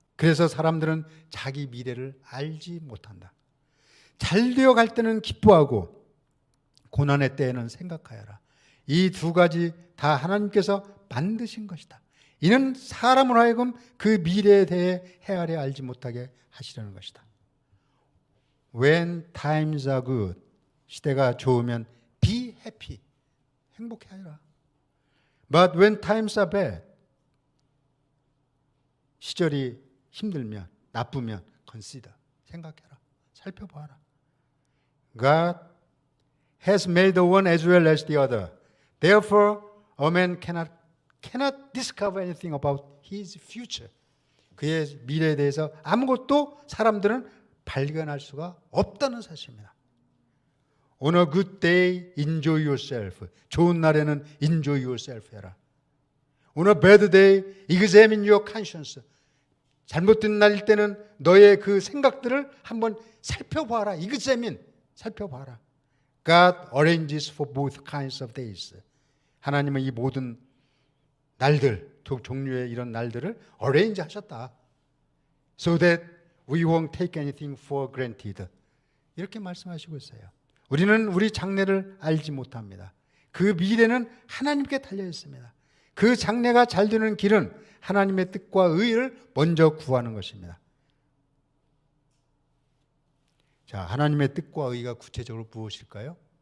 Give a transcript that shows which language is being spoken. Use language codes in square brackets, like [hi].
[ko] 그래서 사람들은 자기 미래를 알지 못한다. 잘 되어 갈 때는 기뻐하고 고난의 때에는 생각하여라. 이 두 가지 다 하나님께서 만드신 것이다. 이는 사람으로 하여금 그 미래에 대해 헤아려 알지 못하게 하시려는 것이다. [en] When times are good, [ko] 시대가 좋으면 [en] be happy, [ko] 행복해하라. [en] But when times are bad, [ko] 시절이 힘들면, 나쁘면 [en] consider, [ko] 생각해라, 살펴봐라. [en] God has made the one as well as the other. Therefore, a man cannot discover anything about his future. [ko] 그의 미래에 대해서 아무것도 사람들은 발견할 수가 없다는 사실입니다. [en] On a good day, enjoy yourself. [ko] 좋은 날에는 [en] enjoy yourself [ko] 해라. [en] On a bad day, examine your conscience. [ko] 잘못된 날일 때는 너의 그 생각들을 한번 살펴봐라. examine, 살펴봐라. [en] God arranges for both kinds of days. [ko] 하나님은 이 모든 날들, 두 종류의 이런 날들을 arrange 하셨다. [en] So that we won't take anything for granted. [ko] 이렇게 말씀하시고 있어요. 우리는 우리 장래를 알지 못합니다. 그 미래는 하나님께 달려 있습니다. 그 장래가 잘 되는 길은 하나님의 뜻과 의를 먼저 구하는 것입니다. 자, 하나님의 뜻과 의가 구체적으로 무엇일까요?